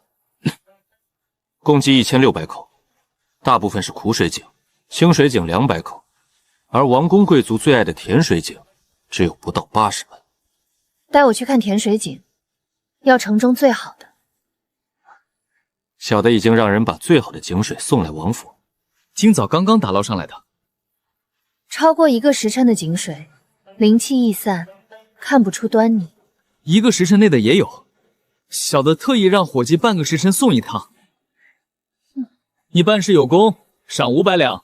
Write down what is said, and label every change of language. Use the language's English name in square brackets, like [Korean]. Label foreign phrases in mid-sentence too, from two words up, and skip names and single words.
[Chinese] 共計1600口，大部分是苦水井，清水井200口，而王公貴族最愛的甜水井只有不到80門。帶我去看甜水井，要城中最好的。小的已經讓人把最好的井水送來王府，今早剛剛打撈上來的。超過1個時辰的井水，靈氣易散，看不出端倪。 1個時辰內的也有，小的特意讓伙計半個時辰送一趟。你辦事有功，賞500兩。